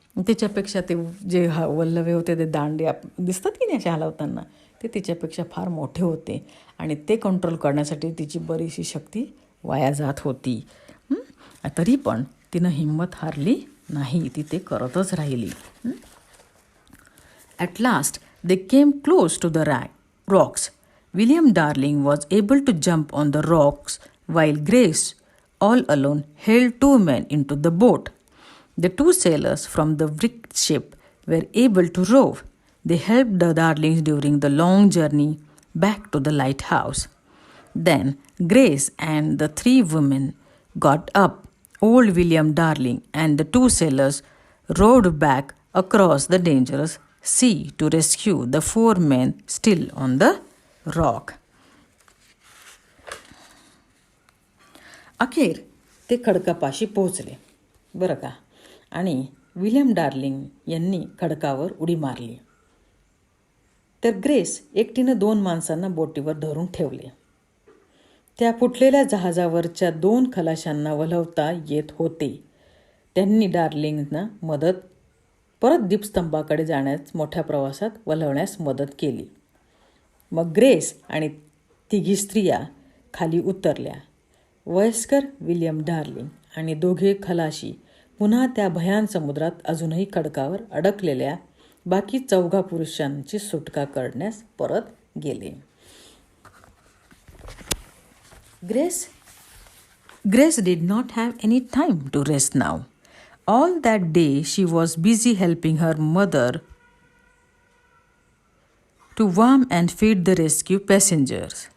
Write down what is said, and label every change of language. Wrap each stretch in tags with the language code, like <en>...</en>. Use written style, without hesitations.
<mr>त्याच्यापेक्षा ते जे वल्लवे होते ते दांडे दिसतात की नाही अशा हलवताना ते तिच्यापेक्षा फार मोठे होते आणि ते कंट्रोल करण्यासाठी तिची बरीचशी शक्ती वाया जात होती. तरी पण तिनं हिंमत हारली नाही, ती ते करतच राहिली.</mr> <en>At last, they came close to the rocks. William Darling was able to jump on the rocks while Grace, all alone, held two men into the boat. The two sailors from the wrecked ship were able to row. They helped the Darlings during the long journey back to the lighthouse. Then Grace and the three women got up. Old William Darling and the two sailors rowed back across the dangerous sea to rescue the four men still on the rock.</en> <mr>अखेर ते खडकापाशी पोहोचले बरं का, आणि William darling यांनी खडकावर उडी मारली. तर ग्रेस एकटीनं 2 माणसांना बोटीवर धरून ठेवले. त्या फुटलेल्या जहाजावरच्या 2 खलाशांना वल्हवता येत होते. त्यांनी डार्लिंगना परत दीपस्तंभाकडे जाण्यास मोठ्या प्रवासात वल्हवण्यास मदत केली. मग ग्रेस आणि तिघी स्त्रिया खाली उतरल्या. वयस्कर विल्यम डार्लिंग आणि 2 खलाशी पुन्हा त्या भयान समुद्रात अजूनही खडकावर अडकलेल्या बाकी 4 पुरुषांची सुटका करण्यास परत गेले.</mr> <en>Grace did not have any time to rest now. All that day she was busy helping her mother to warm and feed the rescue passengers.</en>